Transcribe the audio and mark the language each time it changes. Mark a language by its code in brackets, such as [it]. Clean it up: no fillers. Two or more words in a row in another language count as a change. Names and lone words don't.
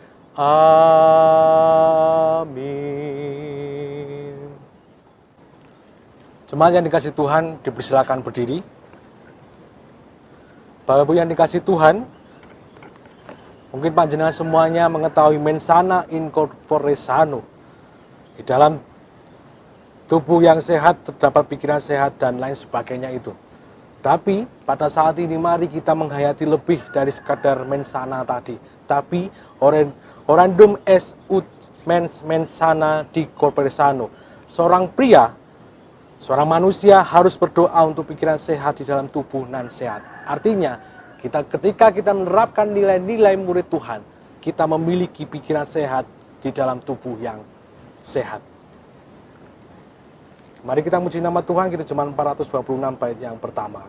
[id] Amin. Jemaat yang dikasihi Tuhan, dipersilakan berdiri. Bapak Ibu yang dikasihi Tuhan, mungkin panjenengan semuanya mengetahui [la] mensana in corpore sano. [id] Di dalam tubuh yang sehat terdapat pikiran sehat dan lain sebagainya itu. Tapi pada saat ini mari kita menghayati lebih dari sekadar mensana tadi. [la] Tapi orandum est ut mensana di corpore sano. [id] Seorang pria, seorang manusia harus berdoa untuk pikiran sehat di dalam tubuh nan sehat. Artinya, ketika kita menerapkan nilai-nilai murid Tuhan, kita memiliki pikiran sehat di dalam tubuh yang sehat. Mari kita muji nama Tuhan, kita cuma 426 bait yang pertama.